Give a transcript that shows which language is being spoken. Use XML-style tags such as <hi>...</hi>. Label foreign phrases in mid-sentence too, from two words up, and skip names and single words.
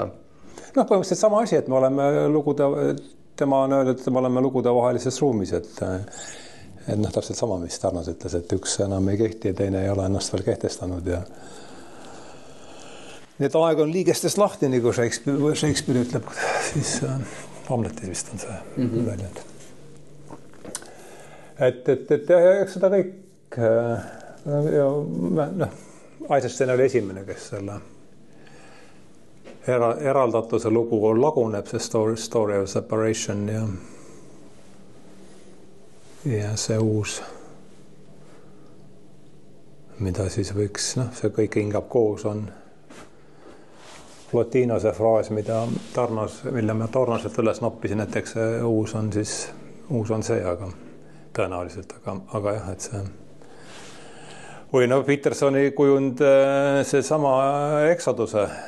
<et>Põhimõtteliselt sama asi, et me oleme tema on öeldud, et me oleme lugude vahelises ruumis, et täpselt sama, mis Tarnas ütles, et üks enam ei kehti ja teine ei ole ennast veel kehtestanud ja nii et aeg on liigestest lahti, nagu Shakespeare ütleb, siis Hamletis vist on see väljend. Et eks seda kõik Eisenstein oli esimene, kes selle eraldatuse lugu laguneb, see</et> <en>story of separation</en> <et>ja see uus, mida siis võiks, see kõik hingab koos on Plotinose fraas, mille ma Tarnaselt üles noppisin, et eks see uus on see, aga tõenäoliselt, aga jah, et see või Petersoni kujund see sama eksoduse</et>